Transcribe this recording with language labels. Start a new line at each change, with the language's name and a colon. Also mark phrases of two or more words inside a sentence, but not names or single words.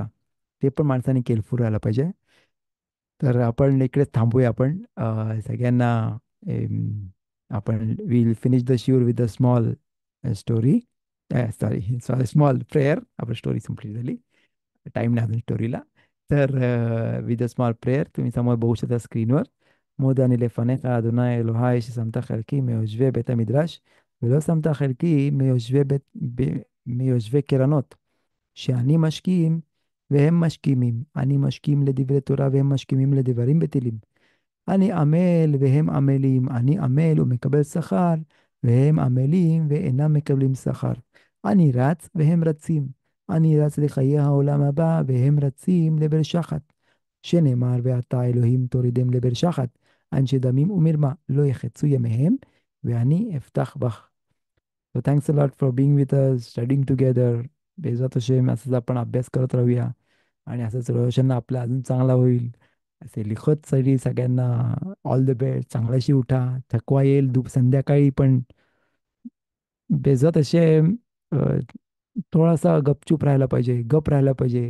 Marathi: ते पण माणसाने केअरफुल राहायला पाहिजे. तर आपण इकडेच थांबूया आपण. सगळ्यांना आपण
English: will finish the shiur with a small story. Sorry sorry, small prayer.
Marathi: आपली स्टोरी संपली झाली, टाईम नाही अजून स्टोरीला. तर
English: with a small prayer
Marathi: तुम्ही समोर बघू शकता स्क्रीनवर.
Hebrew: מודה אני לפניך, אדוני אלוהי, ששמת חלקי מיושבי בית המדרש, ולא שמת חלקי מיושבי קרנות, שאני משכים והם משכימים, אני משכים לדברי תורה והם משכימים לדברים בטלים. אני עמל והם עמלים, אני עמל ומקבל שכר, והם עמלים ואינם מקבלים שכר. אני רץ והם רצים, אני רץ לחיי העולם הבא והם רצים לבר שחת. שנאמר, ועתה אלוהים תורידם לבר שחת, אנשי דמים ומרמה לא יחצו ימיהם, ואני אפתח בך.
English: So thanks a lot for being with us, studying together.
Hebrew: בעזרת השם
Marathi: असंच आपण अभ्यास करत राहूया आणि असंच रोशन आपला अजून चांगला होईल. असे लिखत सरी सगळ्यांना
English: All the best.
Marathi: चांगल्याशी उठा, थकवा येईल संध्याकाळी, पण
Hebrew: בעזרת השם
Marathi: थोडासा गपचूप राहायला पाहिजे, गप राहायला पाहिजे.